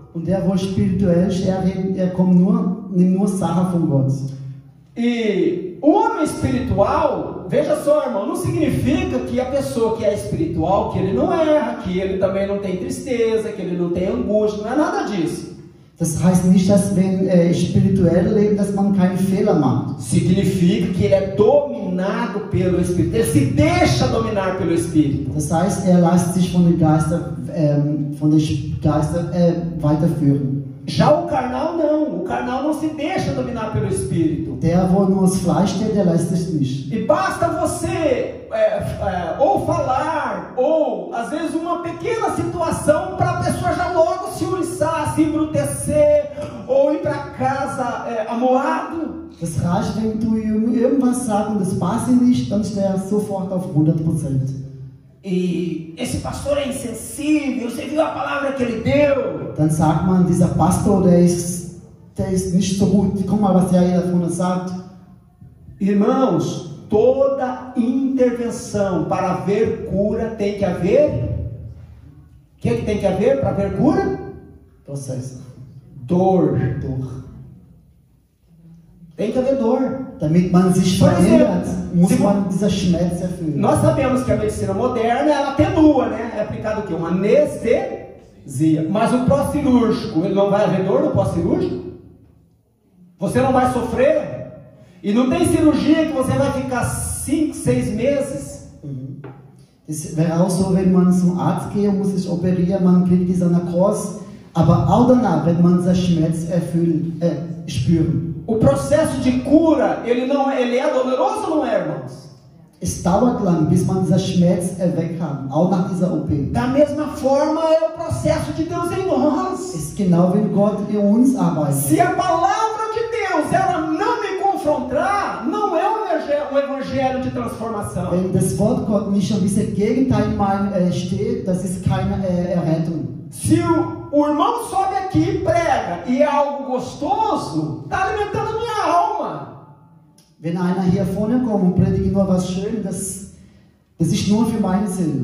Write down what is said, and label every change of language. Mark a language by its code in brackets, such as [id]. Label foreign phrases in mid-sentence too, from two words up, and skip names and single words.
[de] Und der, wo spirituell ist, nimmt nur Sachen von Gott. [pt] E o homem espiritual, veja só, irmão, não significa que a pessoa que é espiritual, que ele não erra, que ele também não tem tristeza, que ele não tem angústia, não é nada disso. [de] Das heißt nicht, dass wenn spirituell leben, dass man keinen Fehler macht. [pt] Significa que ele é dominado pelo Espírito, ele se deixa dominar pelo Espírito. [de] Das heißt, lässt sich von den Geistern weiterführen. [pt] Já o carnal não se deixa dominar pelo Espírito. [de] Der, wo nur das Fleisch steht, der lässt sich nicht. [pt] E basta você ou falar, ou às vezes uma pequena situação para a pessoa já logo se uriçar, se embrutecer, ou ir para casa amoado. [de] Das reicht, wenn du irgendwas sagst und das passt ihm nicht, dann ist der sofort auf 100%. [pt] E esse pastor é insensível, você viu a palavra que ele deu? [de] Dann sagt man, dieser Pastor, der ist nicht so gut. Guck mal, was der davon sagt. [pt] Irmãos, toda intervenção para haver cura tem que haver. O que tem que haver para haver cura? Processo. Dor. Tem que haver dor. [de] Damit man sich verändert, muss man dieser Schmerz erfüllen. [pt] Nós sabemos que a medicina moderna ela atenua, né? É aplicado o quê? Uma anestesia. Mas o pós-cirúrgico, ele não vai haver dor no pós-cirúrgico? Você não vai sofrer? E não tem cirurgia que você vai ficar 5, 6 meses? [de] Es wäre auch so, wenn man zum Arzt geht und muss sich operieren, man kriegt diese Narkose, aber auch danach wird man diesen Schmerz spüren. [pt] O processo de cura, ele é doloroso ou não é, irmãos? [de] Es dauert lang, bis man dieser Schmerz weg kann, auch nach dieser OP. [pt] Da mesma forma é o processo de Deus em nós. [de] Es ist genau, wenn Gott in uns arbeitet. [pt] Se a palavra de Deus ela não me confrontar, não é um evangelho de transformação. [de] Wenn das Wort Gott nicht schon dieses Gegenteil in meinem steht, das ist keine Errettung. [pt] Se o irmão sobe aqui e prega e é algo gostoso, está alimentando a minha alma. [de] Wenn einer hier vorne kommt und predigt nur was Schönes, das ist nur für meine Seele.